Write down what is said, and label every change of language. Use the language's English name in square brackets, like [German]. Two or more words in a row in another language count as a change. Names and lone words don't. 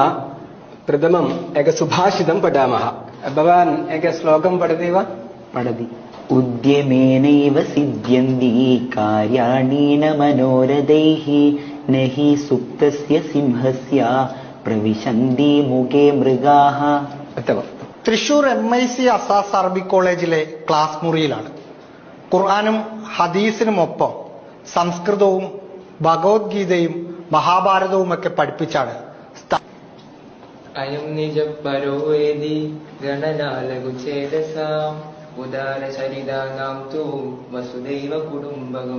[Sanskrit] प्रथमम् एक सुभाषितं पठामः। भवान् एक श्लोकं पठति वा? पठति। उद्यमेनैव सिद्ध्यन्ति कार्याणि न मनोरथैः न हि सुप्तस्य सिंहस्य പ്രവിശന്തി മുഖേ മൃഗാഹ. [Malayalam] തൃശൂർ MIC അസാസ് അറബിക് കോളേജിലെ ക്ലാസ് മുറിയിലാണ്. ഖുർആനും ഹദീസിനുമൊപ്പം സംസ്കൃതവും ഭഗവത്ഗീതയും മഹാഭാരതവും ഒക്കെ പഠിപ്പിച്ചാണ് [Sanskrit] അയം നിജപരോവേദി ഗണനാലകുചേതസാം ഉദാരചരിതാനാം തു വസുദൈവ കുടുംബകം.